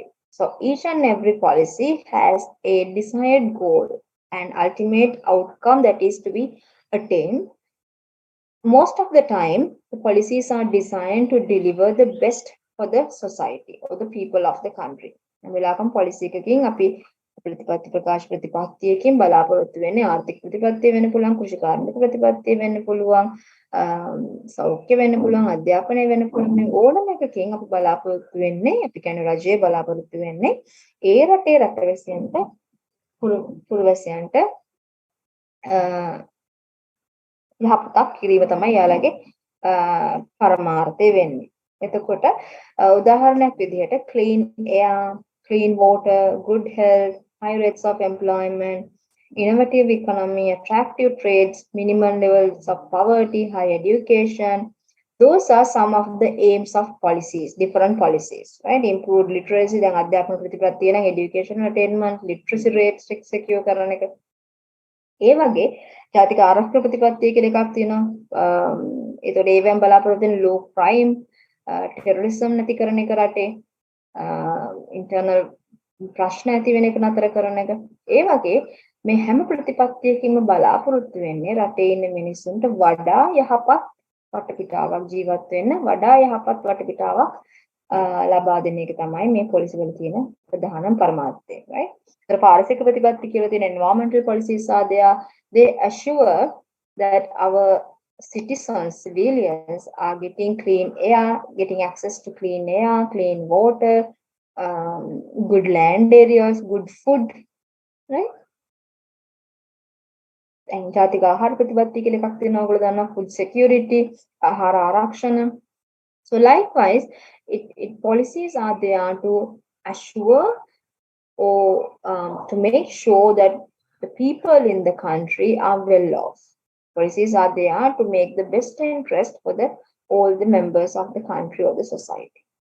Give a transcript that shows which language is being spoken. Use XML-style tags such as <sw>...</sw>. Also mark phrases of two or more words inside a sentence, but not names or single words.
<en>So each and every policy has a desired goal and ultimate outcome that is to be attained. Most of the time, the policies are designed to deliver the best for the society or the people of the country.</en> <si>වෙලාවකම policy එකකින් අපි ප්‍රතිපත්ති ප්‍රකාශ ප්‍රතිපත්තියකින් බලාපොරොත්තු වෙන්නේ ආර්ථික ප්‍රතිපත්තිය වෙන්න පුළුවන්, කෘෂිකාර්මික ප්‍රතිපත්තිය වෙන්න පුළුවන්, සෞඛ්‍ය වෙන්න පුළුවන්, අධ්‍යාපනය වෙන්න පුළුවන්. මේ ඕනම එකකින් අපි බලාපොරොත්තු වෙන්නේ, අපි කියන්නේ රජයේ බලාපොරොත්තු වෙන්නේ ඒ රටේ රටවැසියන්ට පුරවැසියන්ට යහපතක් කිරීම තමයි යාළගේ පරමාර්ථය වෙන්නේ. එතකොට උදාහරණයක් විදිහට</si> <en>clean air, clean water, good health, high rates of employment, innovative economy, attractive trades, minimum levels of poverty, high education. Those are some of the aims of policies, different policies, right? Improved literacy, then</en> <si>අධ්‍යාපන ප්‍රතිපත්තිය නම්</si> <en>education attainment, literacy rates secure</en> <si>කරන එක. ඒ වගේ ජාතික ආරක්ෂක ප්‍රතිපත්තිය කියලා එකක් තියෙනවා. ඒතකොට ඒවෙන් බලාපොරොත්තු වෙන</si> <en>low crime, terrorism</en> <si>නැති කරන එක රටේ, internal ප්‍රශ්න ඇති වෙන එක නතර කරන එක. ඒ වගේ මේ හැම ප්‍රතිපත්තියකින්ම බලාපොරොත්තු වෙන්නේ රටේ ඉන්න මිනිස්සුන්ට වඩා යහපත් වටපිටාවක් ජීවත් වෙන්න, වඩා යහපත් වටපිටාවක් ලබා දෙන එක තමයි මේ පොලිසි වල තියෙන ප්‍රධානම පරමාර්ථය, right? ඒතර පාරිසරික ප්‍රතිපත්ති කියලා තියෙන</si> <en>environmental policies are there. They assure that our citizens, civilians are getting clean air, getting access to clean air, clean water, good land areas, good food, right?</en> <si>And ජාතික ආහාර ප්‍රතිපත්ති කියලා එකක් තියෙනවා. ඔයගොල්ලෝ දන්නවා</si> <en>food security,</en> <si>ආහාර ආරක්ෂණ.</si> <en>So likewise, policies are there to assure or to make sure that the people in the country are well off. Policies are there to make the best interest for all the members of the country or the society.</en>